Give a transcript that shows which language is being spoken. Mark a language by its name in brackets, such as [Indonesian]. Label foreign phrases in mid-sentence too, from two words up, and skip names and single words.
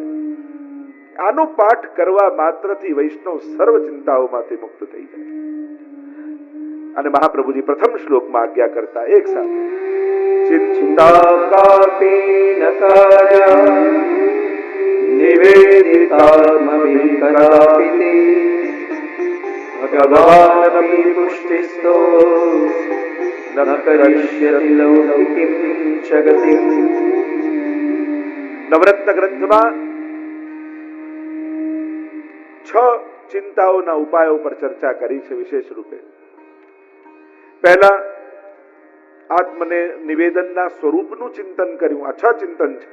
[Gujarati] આનો પાઠ કરવા માત્રથી વૈષ્ણવ સર્વ ચિંતાઓમાંથી મુક્ત થઈ જાય. અને મહાપ્રભુજી પ્રથમ શ્લોકમાં આજ્ઞા કરતા એક સાથે [Sanskrit] चिंता कापी न कार्य निवेदित निवेदितात्मभिः कदापि भगवानपि पुष्टिस्थो न करिष्यति लौकिकीं जगतिम्। [Gujarati] નવરત્ન ગ્રંથમાં 6 ચિંતાઓના ઉપાયો પર ચર્ચા કરી છે વિશેષ રૂપે. પહેલા આત્મને નિવેદનના સ્વરૂપનું ચિંતન કર્યું, આ 6 ચિંતન છે.